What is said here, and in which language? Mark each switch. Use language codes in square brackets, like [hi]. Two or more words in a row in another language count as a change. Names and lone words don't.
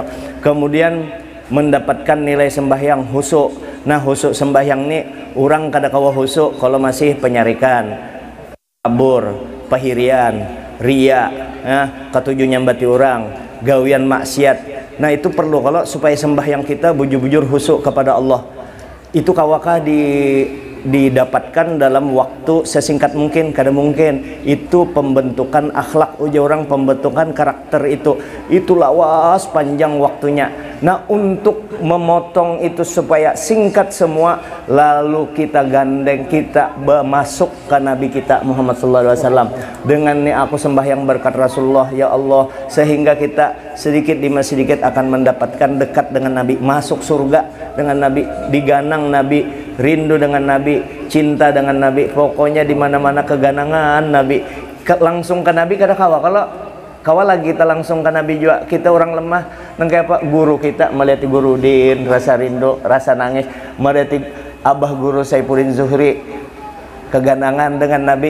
[id] Kemudian mendapatkan nilai sembahyang husuk. [bjn] Nah, husuk sembahyang ini orang kada kawa husuk kalau masih penyarikan, kabur, pahirian, ria, ketujuh nyambati orang, gawian maksiat. Nah, itu perlu kalau supaya sembahyang kita bujur-bujur husuk kepada Allah. Itu kawakah didapatkan dalam waktu sesingkat mungkin, kada mungkin. Itu pembentukan akhlak ujar orang, pembentukan karakter itu lawas panjang waktunya. [id] Nah, untuk memotong itu supaya singkat semua, lalu kita gandeng, kita masuk ke Nabi kita Muhammad SAW dengan nih aku sembahyang berkat Rasulullah ya Allah, sehingga kita sedikit demi sedikit akan mendapatkan dekat dengan Nabi, masuk surga dengan Nabi, diganang Nabi, rindu dengan Nabi, cinta dengan Nabi, pokoknya di mana-mana keganangan Nabi. [bjn] Langsung ke Nabi kada kawa. Kalau lagi kita langsung ke Nabi juga, kita orang lemah. Nang kayak apa? [id] Guru kita melihat guru Din, rasa rindu, rasa nangis. Melihat abah guru Saifuddin Zuhri, keganangan dengan Nabi.